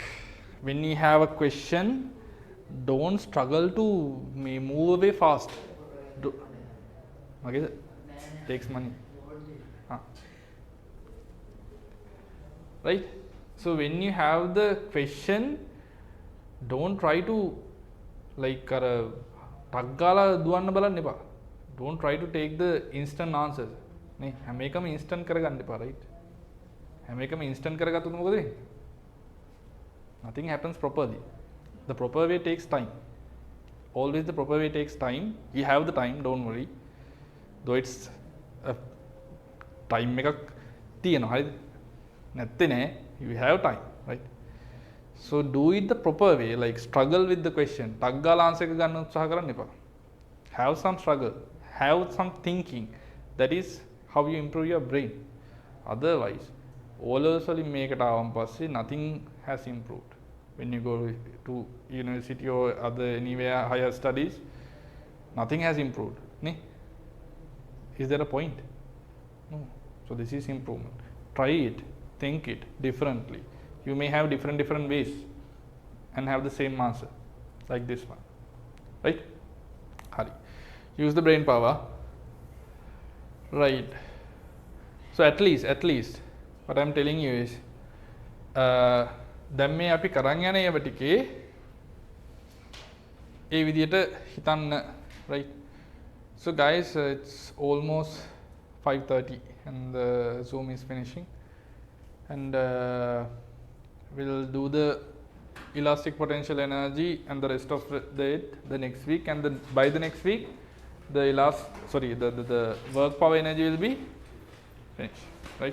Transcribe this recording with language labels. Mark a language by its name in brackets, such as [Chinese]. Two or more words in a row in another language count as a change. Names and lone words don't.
[English] When you have a question, don't struggle to move away fast. Okay, takes money. Right? So when you have the question, don't try to like [Sinhala] ටක් ගාලා දුවන්න බලන්න එපා. [English] Don't try to take the instant answers. [Sinhala] නේ හැම එකම instant කරගන්න එපා, right? හැම එකම instant කරගත්තොත් මොකද වෙන්නේ? [English] Nothing happens properly. The proper way takes time. Always the proper way takes time. You have the time, don't worry. Though it's a time [Sinhala] එකක් තියෙනවා, හරිද? නැත්තේ නෑ, [English] you have time, right? So do it the proper way, like struggle with the question. [Sinhala] ටක් ගාලා answer එක ගන්න උත්සාහ කරන්න එපා. [English] Have some struggle, have some thinking. That is how you improve your brain. Otherwise, O-levels [Sinhala] වලින් මේකට ආවන් පස්සේ [English] nothing has improved. When you go to university or other anywhere higher studies, nothing has improved. Nee? Is there a point? No. So this is improvement. Try it, think it differently. You may have different ways and have the same answer, like this one, right? Hari. Use the brain power, right? So at least what I'm telling you is [Sinhala] දැන් මේ අපි කරන් යන ඒවා ටිකේ ඒ විදියට හිතන්න, [English] right? So guys, it's almost 5:30 and the Zoom is finishing, and we'll do the elastic potential energy and the rest of the next week, and then by the next week the work power energy will be finished, right?